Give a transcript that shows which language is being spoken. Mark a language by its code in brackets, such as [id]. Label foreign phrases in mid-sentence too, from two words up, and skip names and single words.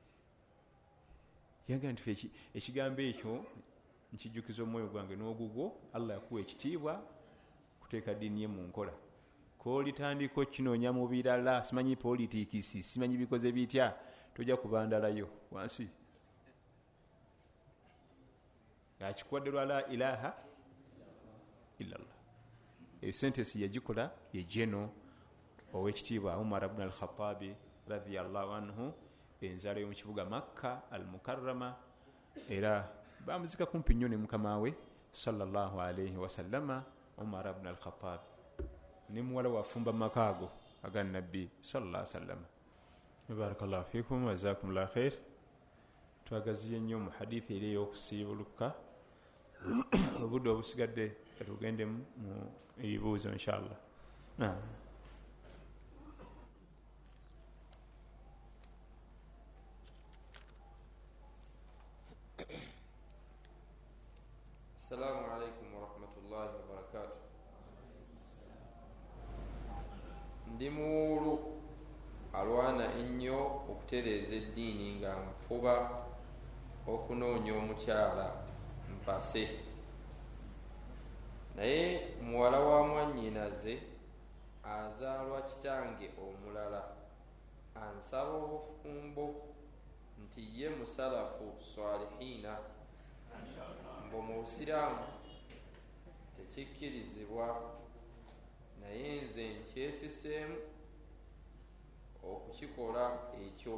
[lg] yagaa nti fe ekigambo ekyo nkijjukiza omwoyo gwange n'ogugwo Allah yakuwa ekitiibwa kuteeka ddiini ye mu nkola koolitandika okinoonya mu birala simanyi politiikisi simanyi bikoze bitya tojja kubandalayo wansi akikuwadde lwa [ar] لا إله إلا الله [lg] eyo sentesi yagikola ye jeno ow'ekitiibwa Umar ibn al-Khattabi radiyallahu anhu enzalo y'omu kibuga Makka al-Mukarrama era bamuzika kumpi nnyo ne mukama we [ar] صلى الله عليه وسلم [lg] Umar ibn al-Khattabi ne muwala wafumba makaago aga nabbi [ar] صلى الله عليه وسلم بارك الله فيكم وجزاكم الله خير [lg] twagaziye nnyo mu hadithi eri ey'okusiibuluka obudde obusigadde tugende mu ebibuuzo inshallah [ar] السلام عليكم ورحمة الله وبركاته. [lg] Ndi muwulu alwana ennyo okutereeza eddiini nga nfuba okunoonya omukyala mpase, naye muwala wa mwannyinaze azaalwa kitange omulala ansaba obufumbo nti ye musalafu swalihiina mbu mu busiraamu tekikkirizibwa, naye nze nkyesiseemu okukikola ekyo.